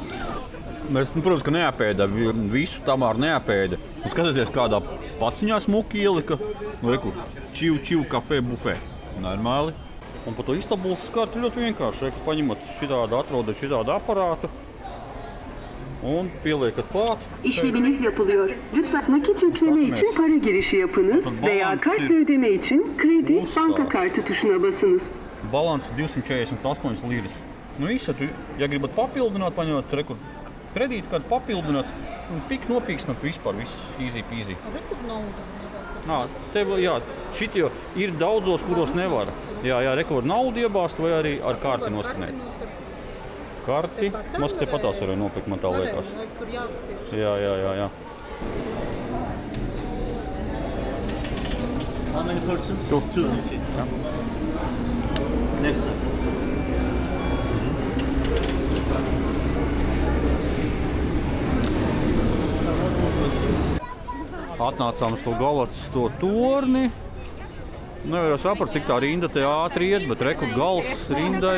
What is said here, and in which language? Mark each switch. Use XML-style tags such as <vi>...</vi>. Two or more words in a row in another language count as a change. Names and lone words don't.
<lv>Mēs, protams, ka neapēda, visu Tamāra neapēda. Un skatieties, kādā paciņā smuki ielika. Reku, čiu kafē bufē. Normāli. Un par to Istanbulas karti ļoti vienkārši. Reku, paņemat šitādu, atrodat šitādu aparātu un pieliekat klāt.</lv> <tr>İşleminiz yapılıyor. Lütfen nakit yükleme için para girişi yapınız veya kartla ödeme için kredi, banka kartı tuşuna basınız. Balans 248 liras.</tr> <lv>Nu visu, ja gribat papildināt, paņemat reku kredītu kādu papildināt un nopīkstināt vispār, viss</lv> <en>easy peasy.</en> <lv>A, kur nauda? Tev, jā, šitie ir daudzos, kuros nevar. Jā, reku var naudu iebāzt vai arī ar karti noskanēt. Karti? Mas te patās varēja nopirkt, man tā liekas. Man liekas, tur jāspiež. Jā.</lv> <en>How many persons? Two. Two. Okay. Left side.</en> <lv>Atnācām uz to galats, to torni. Nevar saprast, cik tā rinda te ātri iet, bet reku gals rindai.</lv>